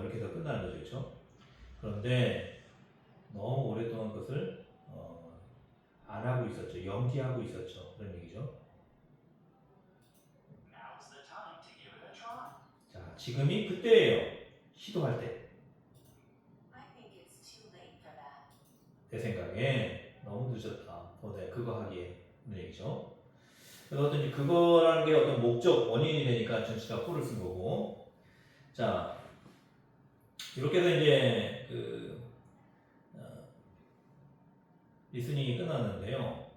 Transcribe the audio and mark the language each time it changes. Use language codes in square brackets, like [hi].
[ko] 이렇게 해서 끝나는 거죠, 그렇죠? 그런데 너무 오랫동안 그것을 안 하고 있었죠. 연기하고 있었죠. 그런 얘기죠. [en] Now's the time to give it a try. [ko] 자, 지금이 그때예요. 시도할 때. [en] I think it's too late for that. [ko] 내 생각에 너무 늦었다. 그거 하기에. 그런 얘기죠. 그래서 어떤 그거라는 게 어떤 목적, 원인이 되니까 전치가 폴을 쓴 거고. 자, 이렇게 해서 이제 리스닝이 끝났는데요.